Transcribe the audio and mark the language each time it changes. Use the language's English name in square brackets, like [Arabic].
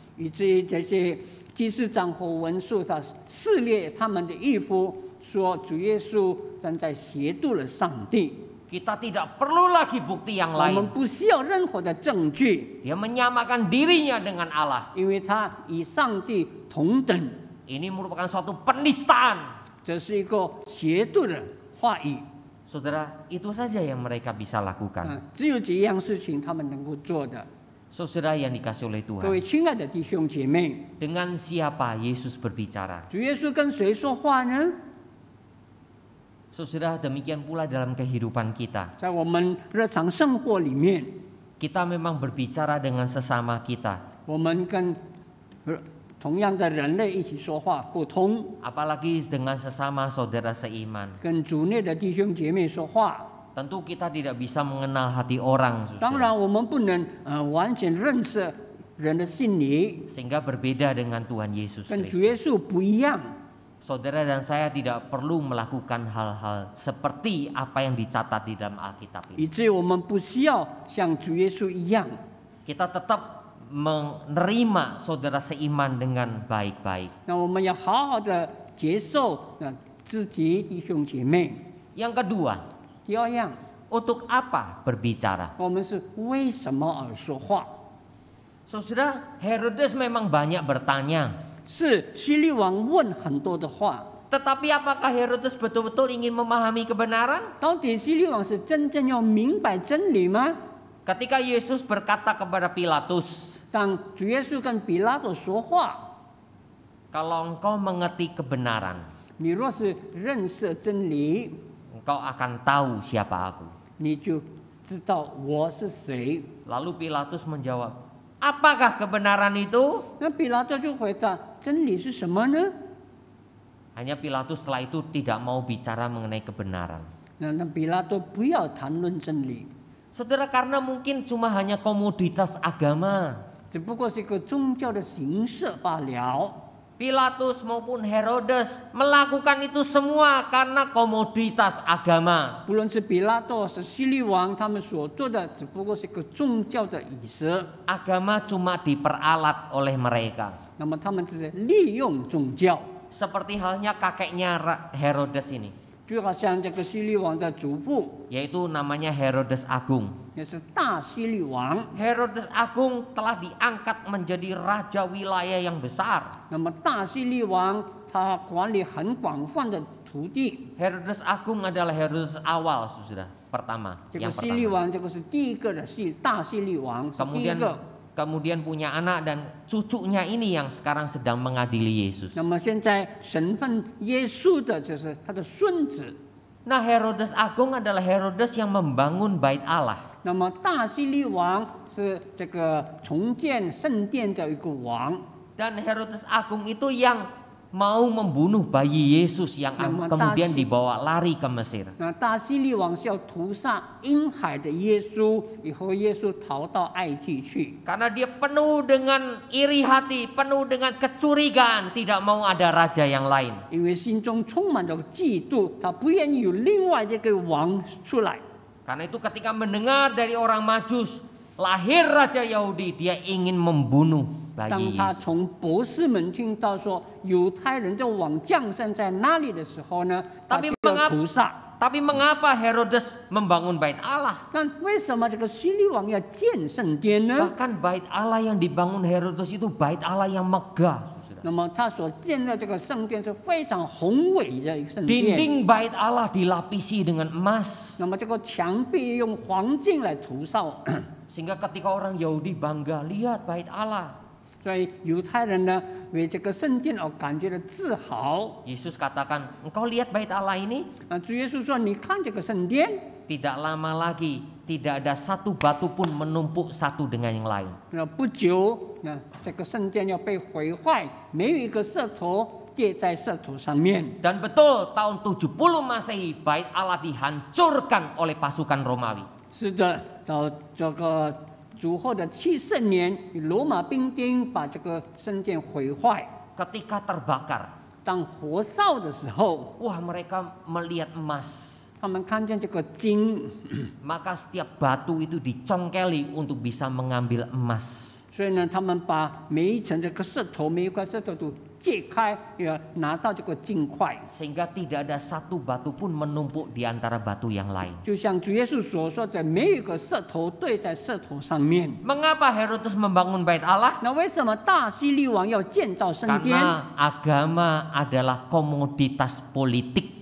[Chinese] 以至于这些祭司长和文士他撕裂他们的衣服，说主耶稣正在亵渎了上帝。 [Indonesian] Kita tidak perlu lagi bukti yang [Chinese] 我们 [Indonesian] lain. [Chinese] 不需要任何的证据， [Indonesian] Dia menyamakan dirinya dengan Allah. [Chinese] 因为他与上帝同等。 [Indonesian] Ini merupakan suatu penistaan. [Chinese] 这是一个邪恶的话语。 [Indonesian] Saudara, itu saja yang mereka bisa lakukan. [Chinese] 只有这样事情他们能够做的。 [Indonesian] Saudara yang dikasih oleh [Chinese] 各位 [Indonesian] Tuhan. [Chinese] 亲爱的弟兄姐妹， [Indonesian] Dengan siapa Yesus berbicara? [Chinese] 主耶稣跟谁说话呢？ [Indonesian] Saudara, demikian pula dalam kehidupan kita. [Chinese] 在我们日常生活里面， [Indonesian] Kita memang berbicara dengan sesama kita. [Chinese] 我们跟同样的人类一起说话沟通， [Indonesian] Apalagi dengan sesama saudara seiman. [Chinese] 跟主内的弟兄姐妹说话。 [Indonesian] Tentu kita tidak bisa mengenal hati orang, [Chinese] 当 [Indonesian] saudara. [Chinese] 然，我们不能完全认识人的心理， [Indonesian] Sehingga berbeda dengan Tuhan Yesus [Chinese] 跟 [Indonesian] Kristus. [Chinese] 主耶稣不一样。 [Indonesian] Saudara dan saya tidak perlu melakukan hal-hal seperti apa yang dicatat di dalam Alkitab ini. [Chinese] 以至于我们不需要像主耶稣一样， [Indonesian] Kita tetap menerima saudara seiman dengan baik-baik. [Chinese] 那我们要好好的接受自己弟兄姐妹。 [Indonesian] Yang kedua, [Chinese] 第二样， [Indonesian] untuk apa berbicara? [Chinese] 我们是为什么而说话？ [Indonesian] Saudara, Herodes memang banyak bertanya. [Chinese] 是希律王问很多的话， [Indonesian] Tetapi apakah Herodes betul-betul ingin memahami kebenaran? [Chinese] 到底希律王是真正要明白真理吗？ [Indonesian] Ketika Yesus berkata kepada Pilatus, [Chinese] 当主耶稣跟比拉多说话， [Indonesian] Kalau engkau mengerti kebenaran, [Chinese] 你若是认识真理， [Indonesian] engkau akan tahu siapa aku. [Chinese] 你就知道我是谁。 [Indonesian] Lalu Pilatus menjawab, apakah kebenaran itu? [Chinese] 那比拉多就回答：真理是什么呢？ [Indonesian] Hanya Pilatus setelah itu tidak mau bicara mengenai kebenaran. [Chinese] 那比拉多不要谈论真理， [Indonesian] Saudara, karena mungkin cuma hanya komoditas agama. [Chinese] 只不过是一个宗教的形式罢了。 [Indonesian] Pilatus maupun Herodes melakukan itu semua karena komoditas agama. [Chinese] 不论是比拉多是希律王，他们所做的只不过是一个宗教的仪式。 [Indonesian] Agama cuma diperalat oleh mereka. [Chinese] 那么他们只是利用宗教， [Indonesian] Seperti halnya kakeknya Herodes ini, [Chinese] 就好像这个希律王的祖父 [Indonesian] yaitu namanya Herodes Agung. [Chinese] 也是大希律王。 [Indonesian] Herodes Agung telah diangkat menjadi raja wilayah yang besar. [Chinese] 那么大希律王他管理很广泛的土地， [Indonesian] Herodes Agung adalah Herodes awal, saudara, pertama. [Chinese] 这个 [Indonesian] Yang [Chinese] 希律 [Indonesian] pertama. [Chinese] 王这个是第一个的大希律王，是第一个。 [Indonesian] Kemudian punya anak dan cucunya ini yang sekarang sedang mengadili Yesus. [Chinese] 那么现在审判耶稣的就是他的孙子。 [Indonesian] Nah, Herodes Agung adalah Herodes yang membangun bait Allah. [Chinese] 那么大希律王是这个重建圣殿的一个王。 [Indonesian] Dan Herodes Agung itu yang mau membunuh bayi Yesus yang kemudian dibawa lari ke Mesir. [Chinese] 那大希律王是要屠杀婴孩的耶稣，以后耶稣逃到埃及去。 [Indonesian] Karena dia penuh dengan iri hati, penuh dengan kecurigaan, tidak mau ada raja yang lain. [Chinese] 因为心中充满着嫉妒，他不愿意有另外这个王出来。 [Indonesian] Karena itu ketika mendengar dari orang Majus lahir Raja Yahudi, dia ingin membunuh [Chinese] 当 [Indonesian] bayi [Chinese] 他 [Indonesian] Yesus. [Chinese] 从博士们听到说犹太人的王降生在哪里的时候呢，他就要屠杀。 [Indonesian] Tapi mengapa Herodes membangun bait Allah? [Chinese] 那为什么这个希律王要建圣殿呢？ [Indonesian] Bahkan bait Allah yang dibangun Herodes itu bait Allah yang megah. saudara. [Chinese] 那么他所建的这个圣殿是非常宏伟的一个圣殿。 [Indonesian] Dinding bait Allah dilapisi dengan emas. [Chinese] 那么这个墙壁用黄金来涂扫， [Indonesian] Sehingga ketika orang Yahudi bangga, lihat bait Allah. [Chinese] 所以犹太人呢为这个圣殿而感觉到自豪。 [Indonesian] Yesus katakan, engkau lihat bait Allah ini? [Chinese] 主耶稣说：“你看这个圣殿， [Indonesian] Tidak lama lagi, tidak ada satu batu pun menumpuk satu dengan yang lain. [Chinese] 不久，这个圣殿要被毁坏，没有一个石头跌在石头上面。” [Indonesian] Dan betul tahun 70 Masehi bait Allah dihancurkan oleh pasukan Romawi. [Chinese] 是的，到这个主后的70年，罗马兵丁把这个圣殿毁坏。 [Indonesian] Ketika terbakar, [Chinese] 当火烧的时候， [Indonesian] wah mereka melihat emas. [Chinese] 他们看见这个金， [Indonesian] Maka setiap batu itu dicongkeli untuk bisa mengambil emas. [Chinese] 所以呢，他们把每一层这个石头，每一块石头都揭开，要拿到这个金块。 [Indonesian] Sehingga tidak ada satu batu pun menumpuk di antara batu yang lain. [Chinese] 就像主耶稣所说的，没有一个石头对在石头上面。 [Indonesian] Mengapa Herodes membangun bait Allah? [Chinese] 那为什么大希律王要建造圣殿？ [Indonesian] Karena agama adalah komoditas politik